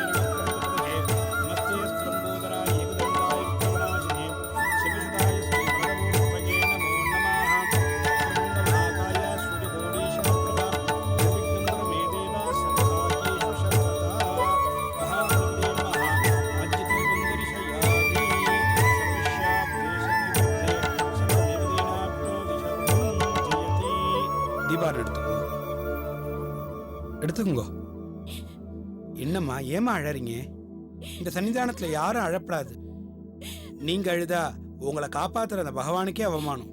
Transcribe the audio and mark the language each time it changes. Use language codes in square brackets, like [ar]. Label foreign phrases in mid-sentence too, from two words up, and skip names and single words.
[sa] नमः नमस्ते स्तम्भोदराय एकदन्ताय विघ्नविनाशिने शिवसुताय श्रीभगवते नमो नमः वक्रतुण्डमहाकाय सूर्यकोटिसमप्रभा निर्विघ्नं मे देव सर्वकार्येषु सर्वदा महादेवे नमः आज्यतीवन्दरिशयामि [ta] தீபாவளி எடுத்துக்கோங்க. என்னம்மா ஏமா அழறீங்க? இந்த சன்னிதானத்துல யாரும் அழப்படாது. நீங்க அழுதா உங்களை காப்பாத்துற அந்த பகவானுக்கே அவமானம்.